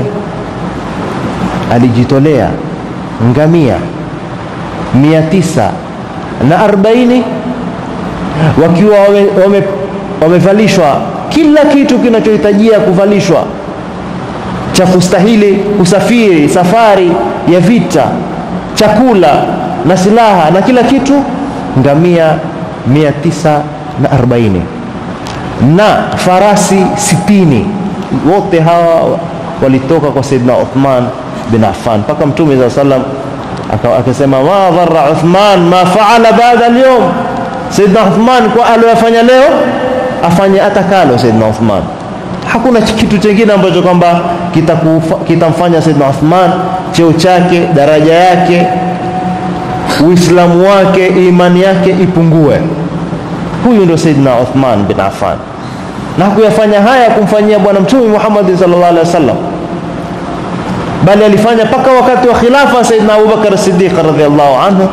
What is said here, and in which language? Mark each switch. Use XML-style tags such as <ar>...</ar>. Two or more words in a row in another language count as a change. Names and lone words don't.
<sw>Alijitolea ngamia 940 wakiwa wamevalishwa kila kitu kinachohitajia kuvalishwa cha kustahili kusafiri safari ya vita, chakula na silaha na kila kitu, ngamia 940 na farasi 60. Wote hawa walitoka kwa Sayyidina Uthman bin Affan, mpaka Mtume</sw> <ar>صلى الله عليه وسلم</ar> <sw>akasema</sw> <ar>ما ضر عثمان ما فعل بعد اليوم.</ar> <sw>Sayyidina Uthman kwa aliyofanya leo afanye atakalo. Sayyidina Uthman, hakuna kitu kingine ambacho kwamba kitamfanya Sayyidina Uthman cheo chake, daraja yake, Uislamu wake, imani yake ipungue. Huyu ndio Sayyidina Uthman bin Affan, na kuyafanya haya kumfanyia bwana Mtume Muhammad</sw> <ar>صلى الله عليه وسلم,</ar> <sw>bali alifanya paka wakati wa khilafa Sayyidina Abu Bakar Siddiq</sw> <ar>رضي الله عنه.</ar>